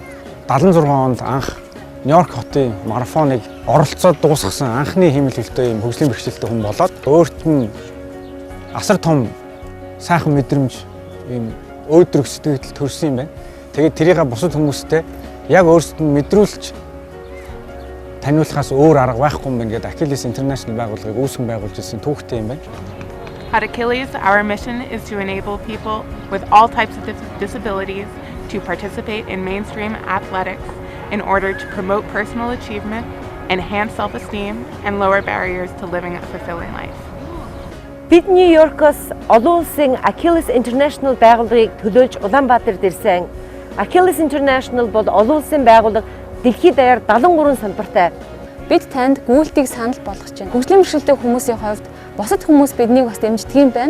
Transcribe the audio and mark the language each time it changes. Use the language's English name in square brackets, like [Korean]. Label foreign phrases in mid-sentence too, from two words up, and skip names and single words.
[Mongolian] 76 онд анх Нью-Йорк хотын марафоныг оролцоод дуусгасан анхны хиймэл хөлтэй юм хөгжлийн бэрхшээлтэй хүн болоод өөрт нь асар том сайхан мэдрэмж юм өөдрөг сэтгэл төрсөн юм байна. Тэгээд тэрийг бусад хүмүүстэй яг өөрсдөд нь мэдрүүлж таниулахаас өөр арга байхгүй юм байна гэдэг Achilles International байгууллагыг үүсгэн байгуулж ирсэн түүхтэй юм байна. [English] At Achilles, our mission is to enable people with all types of disabilities to participate in mainstream athletics in order to promote personal achievement, enhance self-esteem, and lower barriers to living a fulfilling life. [Mongolian] Бид Нью-Йоркоос олон улсын Achilles International байгууллагыг төлөөлж Улаанбаатарт ирсэн. Achilles International бол олон улсын байгууллага дэлхийд даяар 73 салбартай. Бид танд гүйлтийг санал болгож байна. Хөгжлийн бэрхшээлтэй хүмүүсийн хувьд бусад хүмүүс биднийг бас дэмждэг юм байна.